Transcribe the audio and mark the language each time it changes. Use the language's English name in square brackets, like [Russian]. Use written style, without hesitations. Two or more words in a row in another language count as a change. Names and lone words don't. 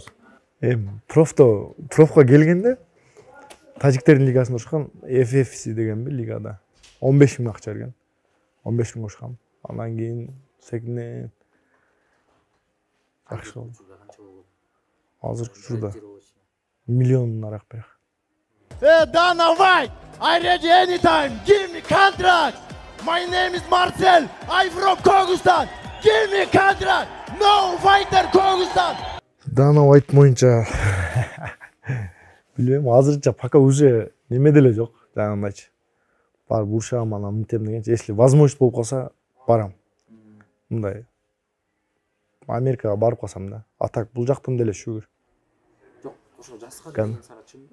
[Kyrgyz] Профко келгенде тажиктердин лигасында урушкан FFC деген бир лигада 15 000 акча берген. 15 мың кошкам. Андан кийин секинден жакшы болду. Азыркы учурда миллион арақ берек. [English] Hey, Dana White, I ready anytime. Give me contract. My name is Marcel. I'm from Kyrgyzstan. Give me contract. No fighter Kyrgyzstan. [Kyrgyz] Dana White боюнча билбейм, азырынча [Russian] пока уже [Kyrgyz] неме деле жок, жанагындайчы. Барып урушам, анан мынтем дегенче, [Russian] если возможность [Kyrgyz] болуп калса, барам. Мындай Америкага барып калсам да. А так бул жактан деле шүгүр. Жок, ошо жазга деген сарачымбы?